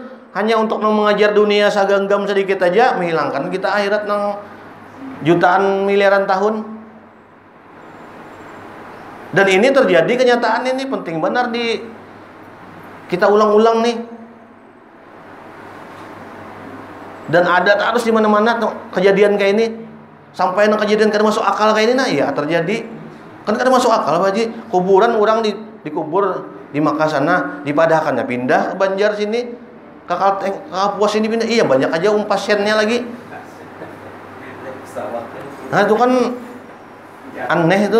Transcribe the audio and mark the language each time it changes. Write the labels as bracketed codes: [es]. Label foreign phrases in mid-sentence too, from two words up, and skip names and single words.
[id] Hanya untuk mengajar dunia saganggam sedikit aja menghilangkan kita akhirat nang jutaan miliaran tahun. Dan ini terjadi kenyataan ini penting benar kita ulang-ulang nih. Dan ada terus di mana-mana kejadian kayak ini. Sampai kejadian kada masuk akal kayak ini, nah iya terjadi. Kan kada masuk akal Pak Haji. Kuburan orang dikubur di Makkah sana, dipadahkannya pindah ke Banjar sini, ke Kapuas sini pindah. Iya banyak aja pasiennya lagi. Nah itu kan aneh itu.